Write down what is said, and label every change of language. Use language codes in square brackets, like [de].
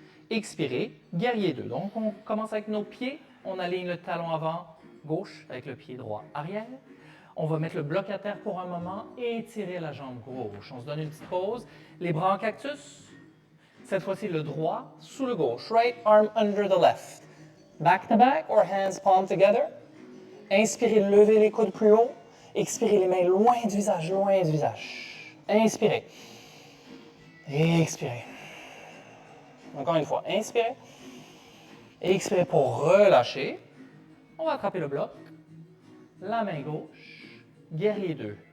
[fr] Expirez, guerrier 2. Donc on commence avec nos pieds. On aligne le talon avant, gauche, avec le pied droit arrière. On va mettre le bloc à terre pour un moment et étirer la jambe gauche. On se donne une petite pause. Les bras en cactus. Cette fois-ci, le droit sous le gauche. [en] Right arm under the left. Back to back or hands palm together. [fr] Inspirez, levez les coudes plus haut. Expirez les mains loin du visage, loin du visage. Inspirez. Expirez. Encore une fois, inspirez. Expirez pour relâcher. On va attraper le bloc. La main gauche. Guerrier 2.